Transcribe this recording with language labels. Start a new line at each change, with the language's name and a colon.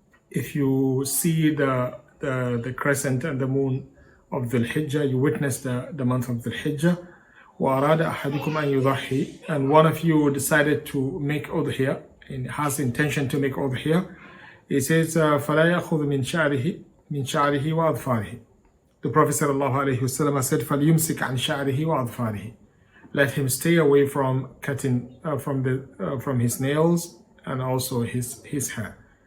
English: If you see the crescent and the moon of Dhul Hijjah, you witness the month of Dhul Hijjah,
Arabic: وَأَرَادَ أَحَدُكُمْ أَنْ يُضَحِّي,
English: and one of you decided to make udhiya, and has intention to make udhiya, he says,
Arabic: فَلَا يَأْخُذْ مِنْ شَعْرِهِ وَأَظْفَارِهِ.
English: The Prophet ﷺ said,
Arabic: فَلْيُمْسِكْ عَنْ شَعْرِهِ وَأَظْفَارِهِ.
English: Let him stay away from cutting from his nails and also his hair.